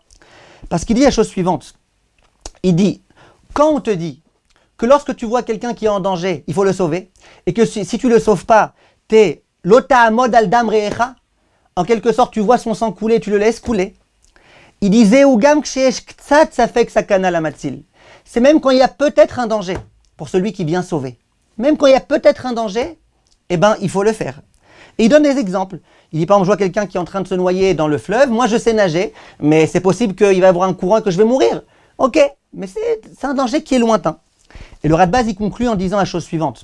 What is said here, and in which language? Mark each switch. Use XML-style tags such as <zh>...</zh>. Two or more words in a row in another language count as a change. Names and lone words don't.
<fr>Parce qu'il dit la chose suivante. Il dit, quand on te dit que lorsque tu vois quelqu'un qui est en danger, il faut le sauver, et que si tu ne le sauves pas, t'es</fr> <he>לא תעמוד על דם רעך,</he> <fr>en quelque sorte tu vois son sang couler, tu le laisses couler. Il disait</fr> <he>ואף כשיש קצת ספק סכנה למציל.</he> <fr>C'est même quand il y a peut-être un danger pour celui qui vient sauver. Même quand il y a peut-être un danger, eh ben il faut le faire. Et il donne des exemples. Il dit par exemple, je vois quelqu'un qui est en train de se noyer dans le fleuve, moi je sais nager, mais c'est possible qu'il va y avoir un courant et que je vais mourir. Ok, mais c'est un danger qui est lointain. Et le Radbaz, il conclut en disant la chose suivante.</fr>